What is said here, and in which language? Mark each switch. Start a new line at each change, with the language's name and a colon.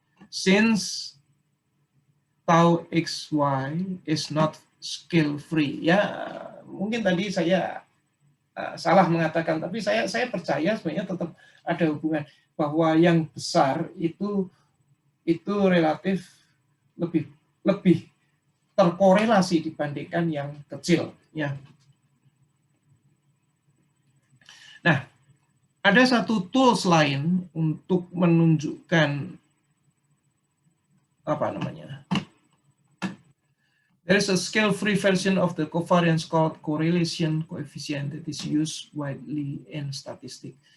English: Since tau xy is not scale free.
Indonesian: Ya, mungkin tadi saya salah mengatakan, tapi saya percaya sebenarnya tetap ada hubungan bahwa yang besar itu relatif lebih terkorelasi dibandingkan yang kecil, ya. Nah, ada satu tools lain untuk menunjukkan apa namanya?
English: There is a scale-free version of the covariance called correlation coefficient that is used widely in statistics.